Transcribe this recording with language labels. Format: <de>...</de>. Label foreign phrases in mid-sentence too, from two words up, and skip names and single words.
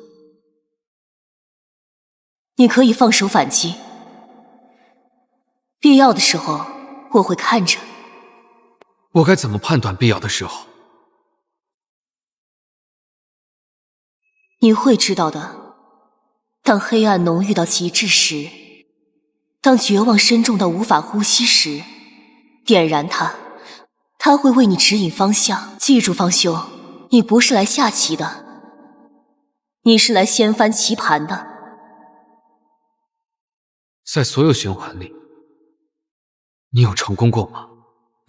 <zh>你可以放手反擊，必要的時候我会看着。我該怎麼判斷必要的時候？你會知道的。當黑暗濃郁到極致時，當絕望深重到無法呼吸時，點燃它，它會為你指引方向。記住方修，你不是來下棋的，你是來掀翻棋盤的。在所有循環裡，你有成功過嗎？</zh>